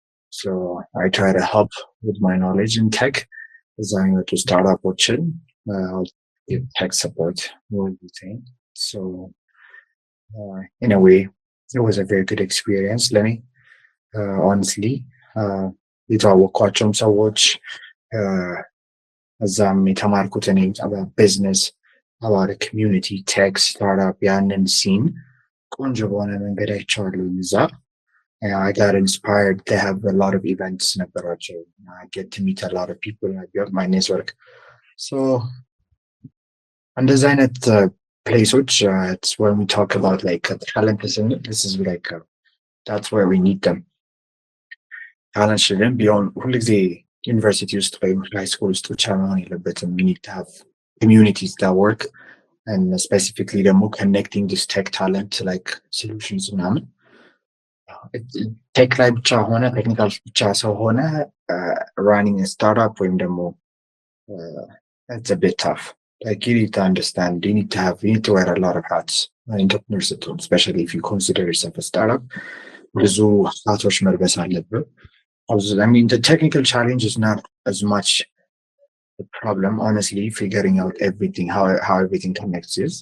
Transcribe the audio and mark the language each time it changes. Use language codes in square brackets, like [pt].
[en] So I try to help with my knowledge in tech. [am] እዛ የሚመጡ ስታርታፖችን [en] I'll give tech support more everything. So in a way, it was a very good experience, Lenny. [am] Honestly, የተዋወቅኳቸውም ሰዎች እዛም የተማርኩት እኔ [en] about business, about a community, tech, startup [am] ያንን ሲን ቆንጆ በሆነ መንገድ አይቼዋለሁ እዛ. [en] I got inspired. They have a lot of events [am] ነበሯቸው. [en] I get to meet a lot of people. I built my network. So [am] እንደዚህ አይነት [en] places, it's when we talk about like talent, isn't it? This is like that's where we need them. Talent shouldn't be on [am] ሁልጊዜ ዩኒቨርሲቲ ውስጥ ወይም ሃይ ስኩል ውስጥ ብቻ መሆን የለበትም. [en] We need to have communities that work, and specifically [am] ደግሞ [en] connecting this tech talent to like solutions [am] ምናምን. ቴክ ላይ ብቻ ሆነ ቴክኒካል ብቻ ሰው ሆነ [en] running a startup [am] ወይም ደግሞ [en] it's a bit tough. Like you need to understand, you need to wear a lot of hats. Entrepreneurs, especially if you consider yourself a startup, [am] ብዙ ሀቶች መልበስ አለብህ. [en] I mean, the technical challenge is not as much the problem, honestly, figuring out everything, how everything connects is.